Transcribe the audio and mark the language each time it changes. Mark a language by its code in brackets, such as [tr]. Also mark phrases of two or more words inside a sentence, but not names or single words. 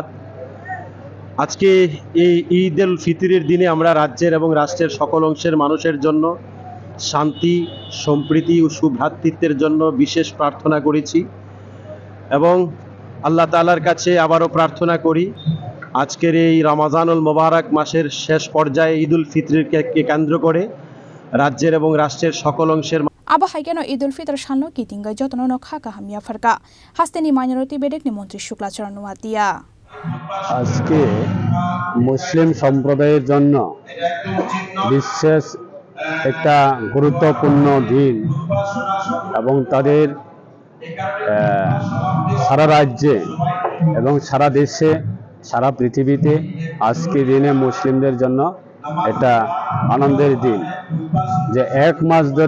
[bn] আজকে এই ঈদ উল ফিতরের দিনে আমরা রাজ্যের এবং রাষ্ট্রের সকল অংশের মানুষের জন্য শান্তি, সম্প্রীতি ও সুভ্রাতৃত্বের জন্য বিশেষ প্রার্থনা করেছি এবং আল্লাহ তাআলার কাছে আবারও প্রার্থনা করি আজকের এই রমজানুল মোবারক মাসের শেষ পর্যায়ে ঈদ উল ফিতরকে কেন্দ্র করে রাজ্যের এবং রাষ্ট্রের সকল অংশের [trp] Aba haikeno Idul Fitr सालनो कितिंगाई जतनो नखा कहमिया फरका हास्तेनि माइनरिटी बेडेकनि मन्त्री शुक्लाचरण वातिया [bn] আজকে মুসলিম সম্প্রদায়ের জন্য বিশেষ একটা গুরুত্বপূর্ণ দিন এবং তাদের সারা রাজ্যে এবং সারা দেশে, সারা পৃথিবীতে আজকে দিনে মুসলিমদের জন্য এটা আনন্দের দিন যে এক মাস